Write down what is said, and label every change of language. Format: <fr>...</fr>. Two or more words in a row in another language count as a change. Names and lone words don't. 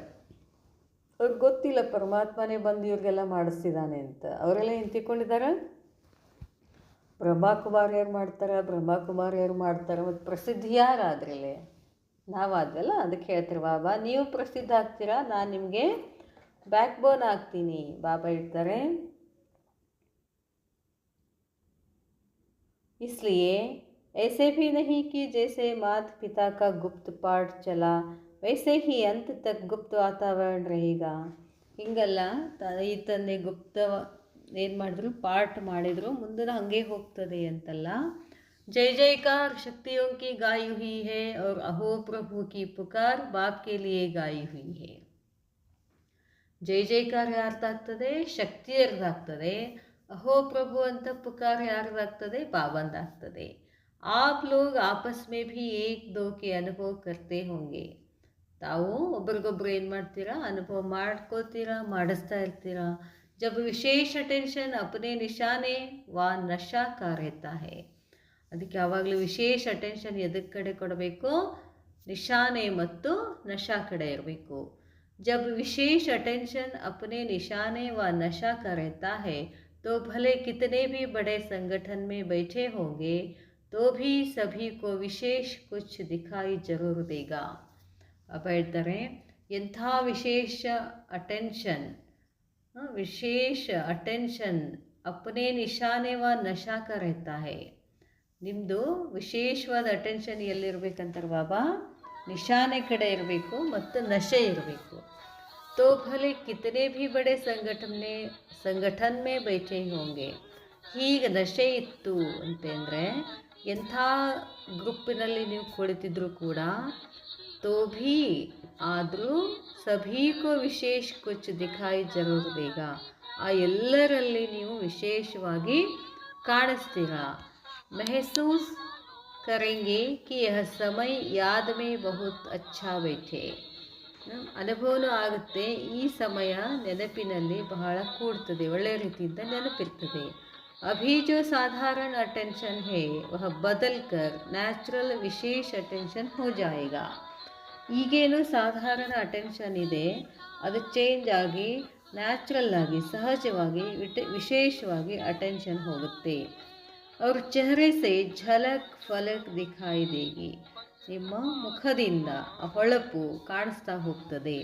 <kn>ಅವ್ರಿಗೆ ಗೊತ್ತಿಲ್ಲ ಪರಮಾತ್ಮನೇ ಬಂದು ಇವ್ರಿಗೆಲ್ಲ ಮಾಡಿಸ್ತಿದ್ದಾನೆ ಅಂತ. ಅವರೆಲ್ಲ ನಿಂತಿಕೊಂಡಿದ್ದಾರೆ. ಬ್ರಹ್ಮಕುಮಾರಿಯರು ಮಾಡ್ತಾರೆ. ಮತ್ತು ಪ್ರಸಿದ್ಧಿ ಯಾರಾದ್ರಲ್ಲಿ? ನಾವಾದ್ವಲ್ಲ. ಅದಕ್ಕೆ ಹೇಳ್ತಾರೆ ಬಾಬಾ, ನೀವು ಪ್ರಸಿದ್ಧ ಆಗ್ತೀರಾ, ನಾನು ನಿಮಗೆ ಬ್ಯಾಕ್ಬೋನ್ ಆಗ್ತೀನಿ. ಬಾಬಾ ಹೇಳ್ತಾರೆ,</kn> <hi>इसलिए ऐसे भी नहीं कि जैसे माता पिता का गुप्त पाठ चला वैसे ही अंत तक गुप्त वातावरण रहेगा.</hi> <kn>ಹಿಂಗಲ್ಲ, ಈ ತಂದೆ ಗುಪ್ತ ಏನು ಮಾಡಿದ್ರು, ಪಾಠ ಮಾಡಿದ್ರು, ಮುಂದೆ ಹಾಗೆ ಹೋಗ್ತದೆ ಅಂತಲ್ಲ.</kn> <hi>जय जयकार शक्तियों की गाई हुई है और अहो प्रभु की पुकार बाप के लिए गाई हुई है. जय जयकार ಯಾರ್ದಾಗ್ತದೆ?</hi> <kn>ಶಕ್ತಿಯರ್ದಾಗ್ತದೆ.</kn> <hi>अहो प्रभु</hi> <kn>ಅಂತ पुकार ಯಾರ್ದಾಗ್ತದೆ? ಬಾಬಂದಾಗ್ತದೆ.</kn> <hi>आप लोग आपस में भी एक दो के अनुभव करते होंगे.</hi> <kn>ತಾವು ಒಬ್ರಿಗೊಬ್ರು ಏನು ಮಾಡ್ತೀರಾ? ಅನುಭವ ಮಾಡ್ಕೋತೀರಾ, ಮಾಡಿಸ್ತಾ ಇರ್ತೀರಾ.</kn> <hi>जब विशेष अटेंशन अपने निशाने व नशा का रहता है.</hi> <kn>ಅದಕ್ಕೆ ಯಾವಾಗಲೂ ವಿಶೇಷ ಅಟೆನ್ಷನ್ ಎದಕ್ಕೆ ಕಡೆ ಕೊಡಬೇಕು? ನಿಶಾನೆ ಮತ್ತು ನಶಾ ಕಡೆ ಇರಬೇಕು.</kn> <hi>जब विशेष अटेंशन अपने निशाने व नशा का रहता है तो भले कितने भी बड़े संगठन में बैठे होंगे तो भी सभी को विशेष कुछ दिखाई जरूर देगा. अब</hi> <kn>ಹೇಳ್ತಾರೆ, ಎಂಥ</kn> <hi>विशेष अटेंशन अपने निशाने व नशा का रहता है.</hi> <kn>ನಿಮ್ಮದು ವಿಶೇಷವಾದ ಅಟೆನ್ಷನ್ ಎಲ್ಲಿರಬೇಕಂತಾರೆ ಬಾಬಾ? ನಿಶಾನೆ ಕಡೆ ಇರಬೇಕು ಮತ್ತು ನಶೆ ಇರಬೇಕು.</kn> <hi>तो भले कितने भी बड़े संगठन में बैठे होंगे.</hi> <kn>ಹೀಗೆ ನಶೆ ಇತ್ತು ಅಂತಂದರೆ ಎಂಥ ಗ್ರೂಪಿನಲ್ಲಿ ನೀವು ಕುಳಿತಿದ್ರು ಕೂಡ,</kn> <hi>तो भी ಆದರೂ सभी को विशेष कुछ दिखाई जरूर देगा.</hi> <kn>ಆ ಎಲ್ಲರಲ್ಲಿ ನೀವು ವಿಶೇಷವಾಗಿ ಕಾಣಿಸ್ತೀರಾ.</kn> <hi>महसूस करेंगे कि यह समय याद में बहुत अच्छा बैठे.</hi> <kn>ಅನುಭವನೂ ಆಗುತ್ತೆ, ಈ ಸಮಯ ನೆನಪಿನಲ್ಲಿ ಬಹಳ ಕೂಡ್ತದೆ, ಒಳ್ಳೆಯ ರೀತಿಯಿಂದ ನೆನಪಿರ್ತದೆ.</kn> <hi>अभी जो साधारण अटेंशन है वह बदल कर नैचुरल विशेष अटेंशन हो जाएगा.</hi> <kn>ಈಗೇನು ಸಾಧಾರಣ ಅಟೆನ್ಷನ್ ಇದೆ, ಅದು ಚೇಂಜ್ ಆಗಿ ನ್ಯಾಚುರಲ್ ಆಗಿ ಸಹಜವಾಗಿ ವಿಶೇಷವಾಗಿ ಅಟೆನ್ಷನ್ ಹೋಗುತ್ತೆ.</kn> <hi>ಅವ್ರ चेहरे से झलक फलक दिखाई देगी.</hi> <kn>ನಿಮ್ಮ ಮುಖದಿಂದ ಹೊಳಪು ಕಾಣಿಸ್ತಾ ಹೋಗ್ತದೆ.</kn>